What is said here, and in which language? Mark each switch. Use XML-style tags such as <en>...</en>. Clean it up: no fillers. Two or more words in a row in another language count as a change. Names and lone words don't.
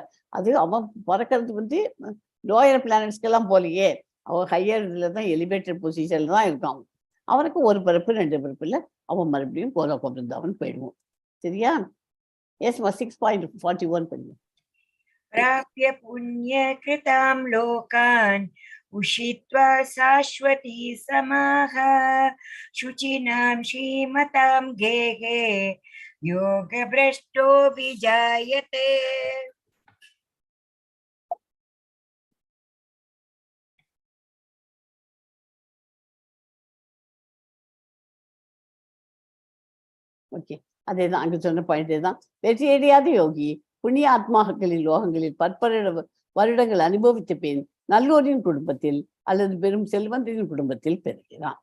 <ta>அது அவன் பிறக்கிறது</ta> <en>lower planets</en> <ta>போலியே. அவன் ஹையர் இதில் தான்</ta> <en>elevated position</en> <ta>தான் இருக்கான். அவனுக்கு ஒரு பிறப்பு 2 பிறப்பு இல்லை, அவன் மறுபடியும் கோலோகம் அவன் போயிடுவான். சரியா? எஸ் 6.41 பண்ணுங்க.</ta> <sa>प्राप्य पुण्यकृतां लोकान् उषित्वा शाश्वती समाः शुचिनां श्रीमतां गेहे योगभ्रष्टो विजायते.</sa> <ta>ஓகே, அதேதான் அங்க சொன்ன பாயிண்டே தான். வெற்றியடையாத யோகி புண்ணிய ஆத்மாக்களின் லோகங்களில் வருடங்கள் அனுபவித்த பின் நல்லோரின் குடும்பத்தில் அல்லது பெரும் செல்வந்தரின் குடும்பத்தில் பெறுகிறான்.</ta>